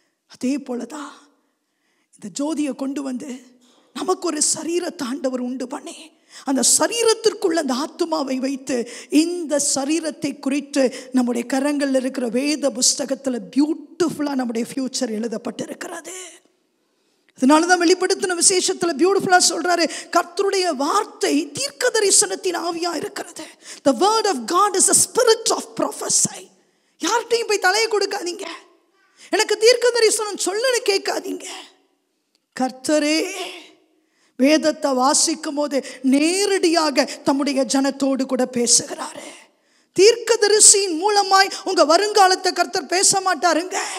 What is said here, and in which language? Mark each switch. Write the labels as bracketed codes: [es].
[ta] அதே போலதான் இந்த ஜோதியை கொண்டு வந்து நமக்கு ஒரு சரீரத்தை ஆண்டவர் உண்டு பண்ணி, அந்த சரீரத்திற்குள்ள அந்த ஆத்துமாவை வைத்து இந்த சரீரத்தை குறித்து நம்முடைய கரங்கள் இருக்கிற வேத புஸ்தகத்தில் பியூட்டிஃபுல்லா நம்முடைய ஃபியூச்சர் எழுதப்பட்டிருக்கிறது. அதனாலதான் வெளிப்படுத்தின விசேஷத்தில் பியூட்டிஃபுல்லா சொல்றாரு, கர்த்தருடைய வார்த்தை தீர்க்க தரிசனத்தின் ஆவியா இருக்கிறது. [en] The word of God is a spirit of prophecy. [ta] யார்கிட்டையும் போய் தலையை கொடுக்காதீங்க, எனக்கு தீர்க்க தரிசனம் சொல்லுன்னு கேட்காதீங்க. கர்த்தரே வேதத்தை வாசிக்கும் போது நேரடியாக தம்முடைய ஜனத்தோடு கூட பேசுகிறாரு. தீர்க்கதரிசியின் மூலமாய் உங்க வருங்காலத்தை கர்த்தர் பேச மாட்டாருங்க.